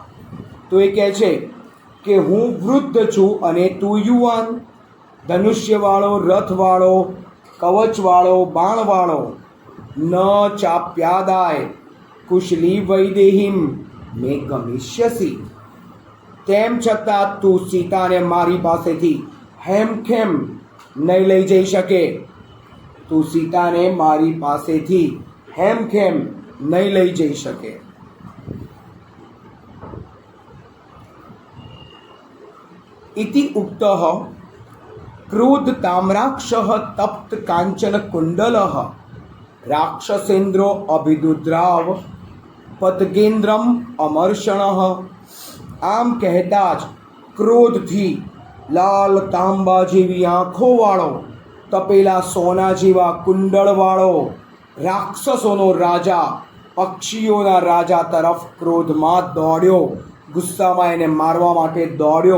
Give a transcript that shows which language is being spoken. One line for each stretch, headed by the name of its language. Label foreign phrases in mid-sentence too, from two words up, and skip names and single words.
Gujarati: તો એ કહે છે કે હું વૃદ્ધ છું અને તું યુવાન, ધનુષ્યવાળો, રથવાળો, કવચવાળો, બાણવાળો,
Sanskrit: ન ચાપ્યાદાય કુશલી વૈદેહીમ મેં ગમિષ્યસી.
Gujarati: તેમ છતાં તું સીતાને મારી પાસેથી હેમખેમ નહીં લઈ જઈ શકે. તું સીતાને મારી પાસેથી હેમખેમ નહીં લઈ જઈ શકે.
Sanskrit: इति उक्तः क्रोध ताम्राक्षः तप्त कांचन कुंडलः राक्षसेन्द्रो अभिदुद्राव पतगेन्द्रम अमर्षणः.
Gujarati: આમ કહેતા જ ક્રોધથી લાલ તાંબા જેવી આંખોવાળો, તપેલા સોના જેવા કુંડળવાળો રાક્ષસોનો રાજા પક્ષીઓના રાજા તરફ ક્રોધમાં દોડ્યો, ગુસ્સામાં એને મારવા માટે દોડ્યો.